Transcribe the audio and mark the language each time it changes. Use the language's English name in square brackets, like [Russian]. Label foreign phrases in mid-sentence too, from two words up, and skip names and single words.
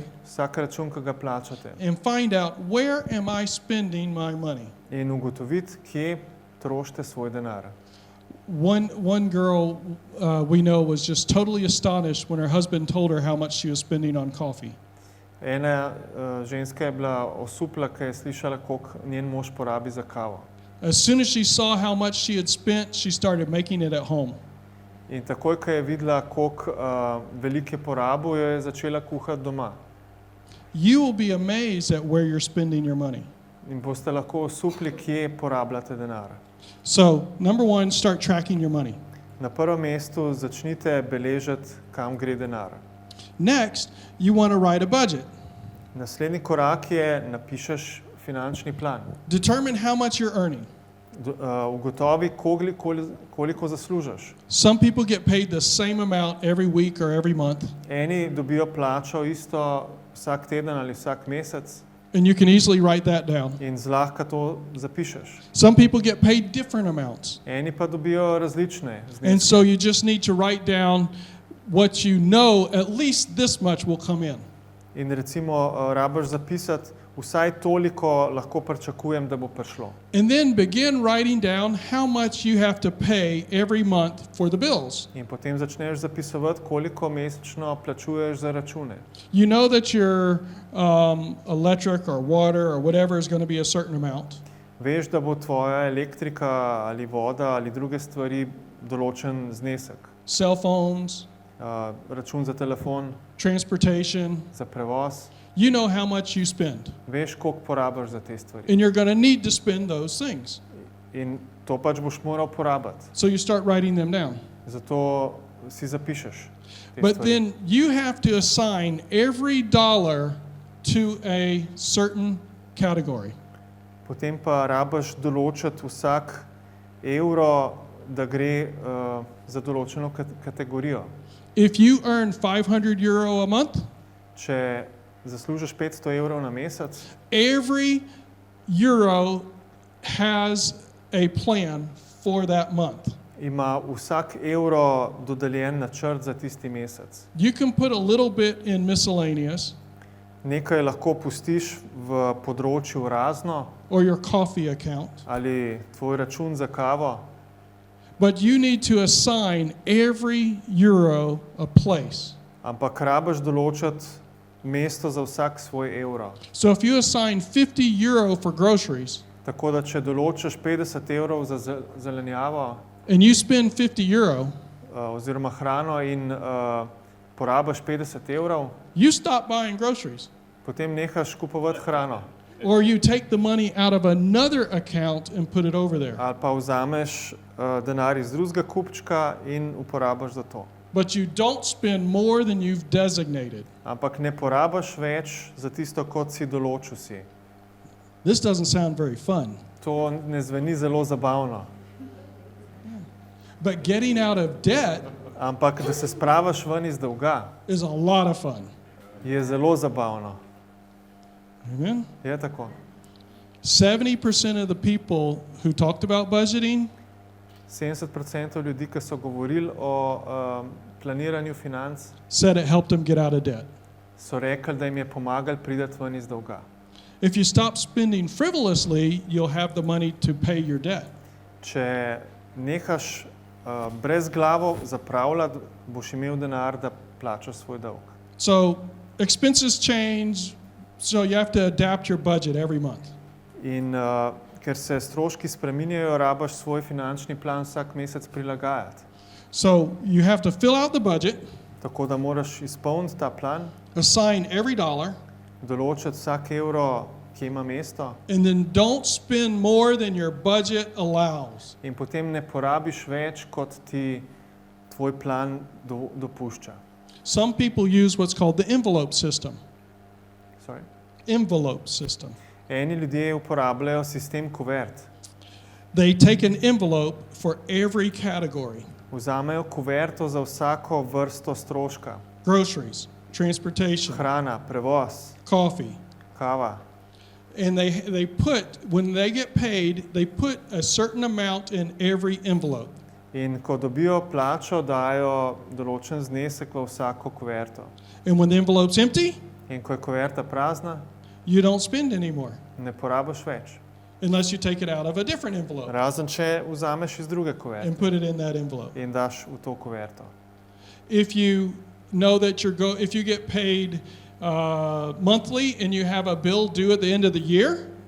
[Slovenian] vsak račun, ki ga plačate, [English] and find out where am I spending my money. [Slovenian] in ugotoviti, kje trošite svoj denar. [English] One girl we know was just totally astonished when her husband told her how much she was spending on coffee. [Slovenian] Ena ženska je bila osupla, ko je slišala, koliko njen mož porabi za kavo. [English] As soon as she saw how much she had spent, she started making it at home. [Slovenian] In takoj, ko je videla, koliko veliko je porabil, jo je začela kuhati doma. [English] You will be amazed at where you're spending your money. [Slovenian] In boste lahko osupli, kje porabljate denar. [English] So, number one, start tracking your money. [Slovenian] Na prvem mestu začnite beležiti, kam gre denar. [English] Next, you want to write a budget. [Slovenian] Naslednji korak je, napišeš finančni plan. [English] Determine how much you're earning. [Slovenian] Ugotovi, koliko zaslužiš. [English] Some people get paid the same amount every week or every month, [Slovenian] Eni dobijo plačo isto vsak teden ali vsak mesec [English] and you can easily write that down. [Slovenian] in zlahka to zapišeš. [English] Some people get paid different amounts, [Slovenian] Eni pa dobijo različne and zneske. [English] so you just need to write down what you know at least this much will come in. [Slovenian] In recimo rabiš zapisati, vsaj toliko lahko pričakujem, da bo prišlo. [English] And then begin writing down how much you have to pay every month for the bills. [Slovenian] In potem začneš zapisovati, koliko mesečno plačuješ za račune. [English] You know that your electric or water or whatever is going to be a certain amount. [Slovenian] Veš, da bo tvoja elektrika ali voda ali druge stvari določen znesek. [English] Cell phones, [Slovenian] Račun za telefon, transportation. za prevoz. [English] You know how much you spend, [Slovenian] Veš, koliko porabiš za te stvari. [English] and you're going to need to spend those things. [Slovenian] In to pač boš moral porabiti. [English] So you start writing them down. [Slovenian] Zato si zapišeš te But stvari. [English] then you have to assign every dollar to a certain category. [Slovenian] Potem pa rabiš določiti vsak evro, da gre za določeno kategorijo. [English] If you earn €500 a month, [Slovenian] Če zaslužiš 500 evrov na mesec, [English] every euro has a plan for that month. [Slovenian] ima vsak evro dodeljen načrt za tisti mesec. [English] You can put a little bit in miscellaneous [Slovenian] Nekaj lahko pustiš v področju razno [English] or your coffee account, [Slovenian] ali tvoj račun za kavo, [English] but you need to assign every euro a place. [Slovenian] ampak rabiš določiti mesto za vsak svoj evro. [English] So if you assign €50 for groceries [Slovenian] Tako da če določiš 50 evrov za zelenjavo [English] and you spend €50, [Slovenian] oziroma hrano in porabiš 50 evrov, [English] you stop buying groceries. [Slovenian] potem nehaš kupovati hrano. [English] Or you take the money out of another account and put it over there. [Slovenian] Ali pa vzameš denar iz drugega kupčka in uporabiš za to. [English] But you don't spend more than you've designated. [Slovenian] Ampak ne porabiš več za tisto, kot si določil si. [English] This doesn't sound very fun. [Slovenian] To ne zveni zelo zabavno. [English] But getting out of debt [Slovenian] Ampak da se spravaš ven iz dolga, [English] is a lot of fun. [Slovenian] je zelo zabavno. Amen? Je tako. [English] 70% of the people who talked about budgeting [Slovenian] 70% ljudi, ki so govorili o planiranju financ, [English] said it helped them get out of debt. [Slovenian] so rekli, da jim je pomagal priti ven iz dolga. [English] If you stop spending frivolously, you'll have the money to pay your debt. [Slovenian] Če nehaš brezglavo zapravljati, boš imel denar, da plačaš svoj dolg. [English] So expenses change, so you have to adapt your budget every month. [Slovenian] In ker se stroški spreminjajo, rabaš svoj finančni plan vsak mesec prilagajati. [English] So you have to fill out the budget, [Slovenian] Tako da moraš izpolniti ta plan, [English] assign every dollar, [Slovenian] določiti vsak evro, ki ima mesto, [English] and then don't spend more than your budget allows. [Slovenian] in potem ne porabiš več, kot ti tvoj plan dopušča. [English] Some people use what's called the envelope system. Sorry. Envelope system. [Slovenian] Eni ljudje uporabljajo sistem kuvert. [English] They take an envelope for every category. [Slovenian] Vzamejo kuverto za vsako vrsto stroška. [English] Groceries, transportation, [Slovenian] Hrana, prevoz, coffee. kava. [English] And they put, when they get paid, they put a certain amount in every envelope. [Slovenian] In ko dobijo plačo, dajo določen znesek v vsako kuverto. [English] And when the envelope's empty, [Slovenian] In ko je kuverta prazna, [English] you don't spend anymore [Slovenian] ne porabiš več. [English] unless you take it out of a different envelope [Slovenian] Razen če vzameš iz druge kuverte [English] and put it in that envelope. [Slovenian] in daš v to kuverto. [English] If you know that if you get paid monthly and you have a bill due at the end of the year,